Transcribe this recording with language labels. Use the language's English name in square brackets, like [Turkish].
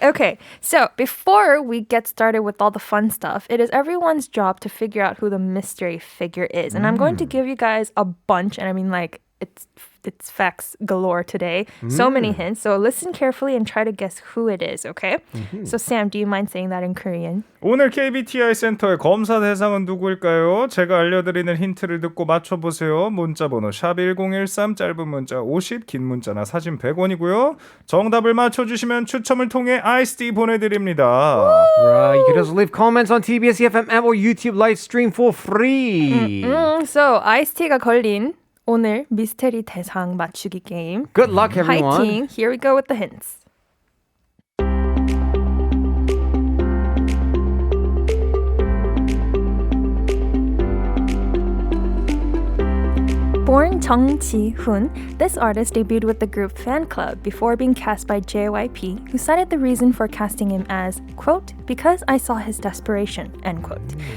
[English] Okay, so before we get started with all the fun stuff, it is everyone's job to figure out who the mystery figure is. And I'm going to give you guys a bunch, and I mean like it's facts galore today. So many hints. So listen carefully and try to guess who it is, okay? So Sam, do you mind saying that in Korean? [Korean] 오늘 KBTI 센터의 검사 대상은 누구일까요? 제가 알려드리는 힌트를 듣고 맞춰보세요. 문자번호 샵1013, 짧은 문자 50, 긴 문자나 사진 100원이고요. 정답을 맞춰주시면 추첨을 통해 아이스티 보내드립니다. [English] Right, you can also leave comments on tbseFM app or YouTube live stream for free. [Korean] So 아이스티가 걸린 오늘 미스테리 대상 맞추기 게임. [English] Good luck, everyone. Fighting. Here we go with the hints. Born Jung Ji-hoon, this artist debuted with the group Fan Club before being cast by JYP, who cited the reason for casting him as, quote, because I saw his desperation, end quote.